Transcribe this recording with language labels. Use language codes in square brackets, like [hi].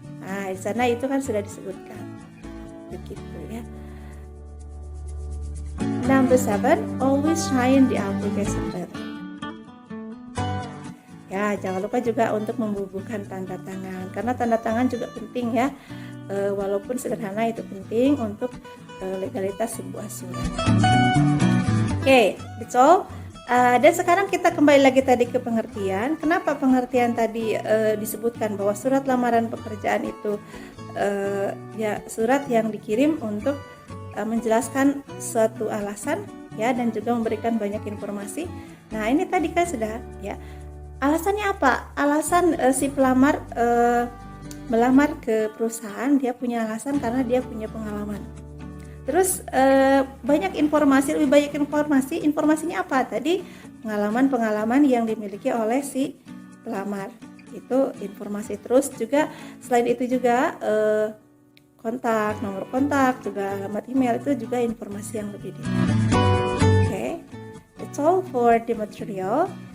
[id] Di sana itu kan sudah disebutkan. Begitu ya. [en] Number 7, always sign the application letter. [id] Ya, jangan lupa juga untuk membubuhkan tanda tangan, karena tanda tangan juga penting ya. Walaupun sederhana itu penting untuk legalitas sebuah surat. Oke, [en] that's all. [id] Dan sekarang kita kembali lagi tadi ke pengertian. Kenapa pengertian tadi disebutkan bahwa surat lamaran pekerjaan itu ya surat yang dikirim untuk menjelaskan suatu alasan ya, dan juga memberikan banyak informasi. Nah, ini tadi kan sudah ya. Alasannya apa? Alasan si pelamar melamar ke perusahaan, dia punya alasan karena dia punya pengalaman. Terus lebih banyak informasi. Informasinya apa? Tadi pengalaman yang dimiliki oleh si pelamar. Itu informasi. Terus juga selain itu juga kontak, nomor kontak, juga alamat email, itu juga informasi yang lebih detail. [en] Okay, that's all for the material.